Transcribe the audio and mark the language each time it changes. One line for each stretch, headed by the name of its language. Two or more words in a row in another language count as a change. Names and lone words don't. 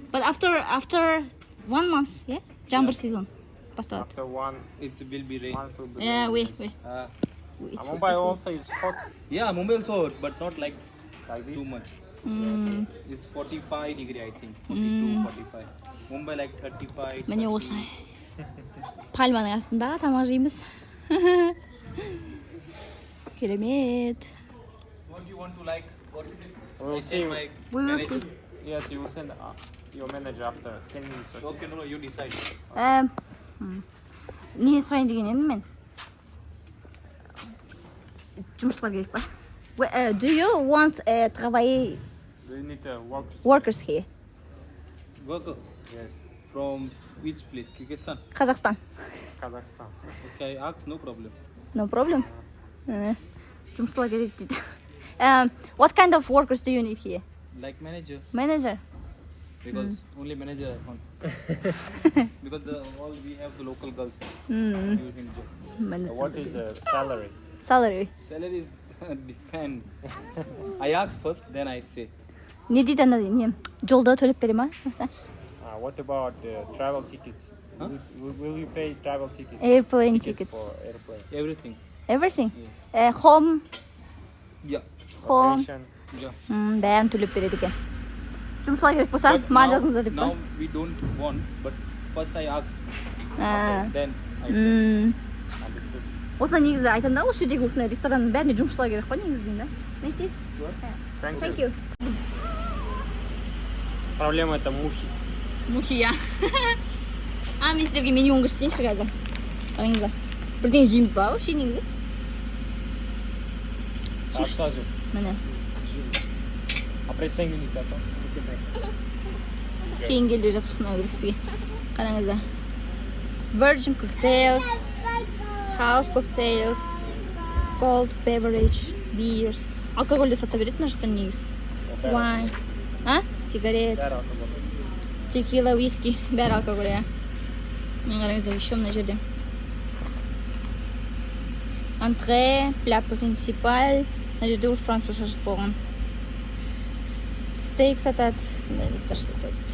English: But after 1 month, yeah, jumper season.
Kazakh: Басталады.
English: After one It will be rain. month, will be Yeah, rain, wait, yes. wait. It's Mumbai also is hot Yeah, Mumbai also hot, but not like like this. too much. Mm, It's 45 degree, I think. 42, 45. Mumbai like 35.
Kazakh: міне 38. осылай. Пальманың астында тамақ жейміз. Керемет.
English: What do you want to like? What We will I see. tell my We will manager. see. Yes, you will send your manager after 10 minutes. Okay? Okay, no, you decide.
Kazakh: Не сұрайын деген едім мен? Жұмысшылар керек па?
English: Do you want travailler Do you need work? workers here? Worker Yes, from which place? Kyrgyzstan. Қазақстан. Kazakhstan. Okay, I ask, no problem. No problem.
Kazakh: Жұмысшылар керек дейді.
English: What kind of workers do you need here? Like manager, Manager. because only manager I want. Because all we have the local girls Mm. using job. What is the salary? Salary. Salary is depend. I ask first, then I say.
Kazakh: Не дейді ана не? Жолда төлеп бере ма?
English: What about travel tickets? Huh? Will you pay travel tickets? Airplane tickets. for airplane. Everything. Everything. Home. Yeah. Home. Vacation. Yeah.
Kazakh: Бәрін төлеп береді екен. Жұмысшылар керек болса,
English: But
Kazakh: маған
English: now-
Kazakh: жазыңыздар деп па?
English: Now we don't want, but first I ask,
Kazakh: Ә,
English: then I pay. Understood.
Kazakh: осылай негізі айтамын да, осы жердегі осындай ресторанның бәріне жұмысшылар керек қой негізі деймін да.
French: Merci.
English: Thank Thank you. you.
Russian: Проблема это мухи. Мухия.
Kazakh: Мен сіздерге менюін көрсетейінші қазір. Қараңыздар. Бірдеңе жейміз ба вообще негізі?
Russian: Рассказывай.
Kazakh: Міне.
Russian: А присоединить это?
Kazakh: Кейін келе жатыр мына бір кісіге. Қараңыздар.
English: Virgin cocktails, house cocktails, cold beverage, beers.
Kazakh: Алкогольді сата береді мына жақта негізі.
English: Wine. Сигарет,
Kazakh: Бәрі алкоголь. текила, виски, бәрі алкоголь, иә. Мен қараңыздар, еще мына жерде.
French: Entrée, plat principal. Мына жерде уж французша жазып қойған. Стейк сатады, неліктер сатады.